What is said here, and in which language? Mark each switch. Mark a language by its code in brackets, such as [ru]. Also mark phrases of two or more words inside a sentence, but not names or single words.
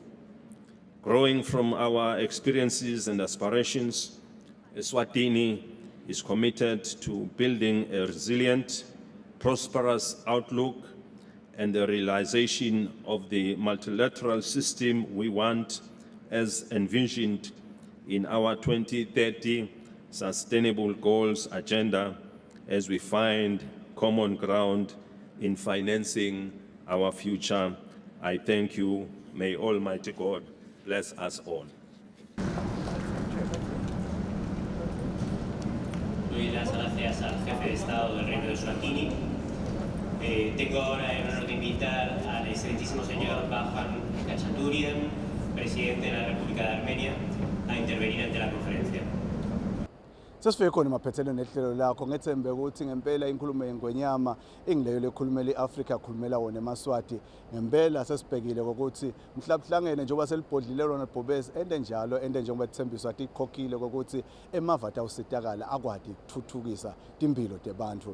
[en] Growing from our experiences and aspirations, Eswatini is committed to building a resilient, prosperous outlook and the realization of the multilateral system we want as envisioned in our 2030 Sustainable Goals Agenda as we find common ground in financing our future. I thank you. May Almighty God bless us all. [es] Doy las gracias al jefe de Estado del Reino de Eswatini. Tengo ahora el honor de invitar al excelentísimo señor Bahan Kachaturian, presidente de la República de Armenia, a intervenir ante la conferencia. [ss] Sesifike khona maphethelwe nehlelo lakho ngethembe ukuthi ngempela inkulumo yeNgwenyama ingileyo lekhulumela iAfrika akhulumela wona eMaswati ngempela sesibhekile ukuthi mhlabuhlangene njengoba selibhodlile lona ibhubesi ende njalo ende njengoba ithembiswa tikhokhile ukuthi emavatha usitakala akwadi ukuthuthukisa impilo tebantu.